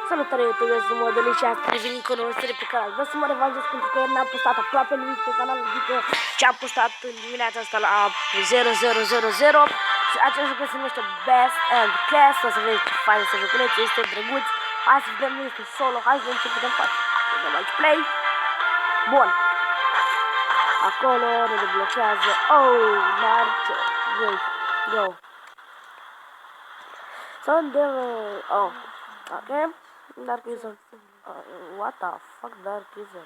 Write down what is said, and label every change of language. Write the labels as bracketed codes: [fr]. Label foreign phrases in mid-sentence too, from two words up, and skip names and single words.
[ro] Salutare YouTube, sunt Modeli și astăzi revin cu o nouă serie pe canal. Vreau să mă revanșez pentru că n-am postat aproape nimic pe canal, adică ce am postat în dimineața asta la 0000. Acest lucru se numește Best and Cast. O să vedeți ce fain să juculeți, este drăguț. Hai să vedem, nu este solo, hai să vedem ce putem face. Să dăm aici play. Bun. Acolo ne deblochează. [en] Oh, Naruto. Go. Sunday. Oh. Okay. Dark Wizard. What the fuck, Dark Wizard?